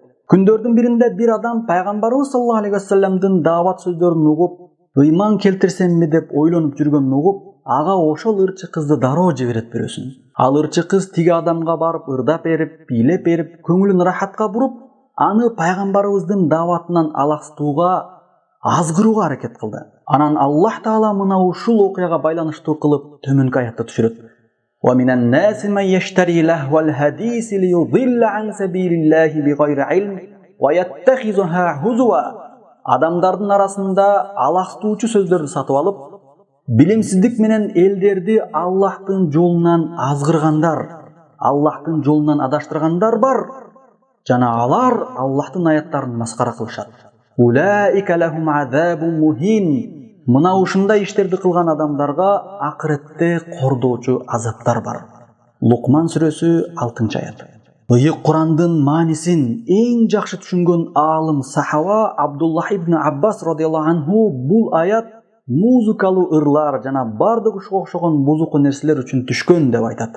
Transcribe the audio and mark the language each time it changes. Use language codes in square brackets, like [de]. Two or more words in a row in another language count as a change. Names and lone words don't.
[ky] Күндөрдүн биринде бир адам пайгамбарыбыз [ar] صلى الله عليه [ky] вассаламдын дават сөздөрүн угуп, ыйман келтирсемби деп ойлонуп жүргөнүн угуп, ага ошол ырчы кызды дароо жиберет бирөөсүн. Ал ырчы кыз тиги адамга барып ырдап берип, бийлеп берип, көңүлүн рахатка буруп, аны пайгамбарыбыздын даватынан алаксытууга, азгырууга аракет кылды. Анан Аллах Таала мына ушул окуяга байланыштуу кылып төмөнкү аятты түшүрөт. [ar] ومن الناس من يشتري لهو الحديث ليضل عن سبيل الله بغير علم ويتخذها هزوا. [ky] Адамдардын арасында алактуучу сөздөрдү сатып алып, билимсиздик менен элдерди Аллахтын жолунан азгыргандар, Аллахтын жолунан адаштыргандар бар. Жана алар Аллахтын аяттарын маскара кылышат. [ar] أولئك لهم عذاب مهين. [ky] Мына ушундай иштерди кылган адамдарга акыретте кордоочу азаптар бар. Лукман сүрөсү 6-аят. Ыйык Курандын маанисин эң жакшы түшүнгөн аалым сахаба Абдуллах ибн Аббас [ar] رضي الله عنه [ky] бул аят музыкалуу ырлар жана бардык ушуга окшогон бузуку нерселер үчүн түшкөн деп айтат.